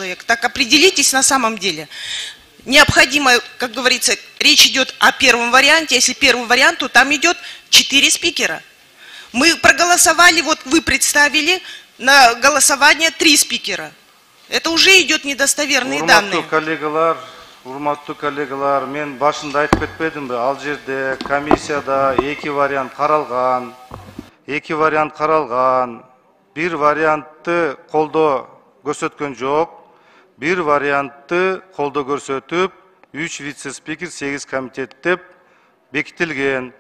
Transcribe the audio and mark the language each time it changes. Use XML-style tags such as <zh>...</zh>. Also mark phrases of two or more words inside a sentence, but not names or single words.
<ru>Так определитесь на самом деле. необходимо, как говорится, речь идет о первом варианте. Если первый вариант, то там идет 4 спикера. Мы проголосовали, вот вы представили на голосование 3 спикера. Это уже идет недостоверные данные.</ru> <ky>Урматтуу коллегалар, мен башында айтып кетпедимби, ал жерде комиссияда 2 вариант каралган. 2 вариант каралган. Бир вариантты колдоо көрсөткөн жок. Бир вариантты колдоо көрсөтүп, 3 вице-спикер 8 комитет деп бекитилген.</ky>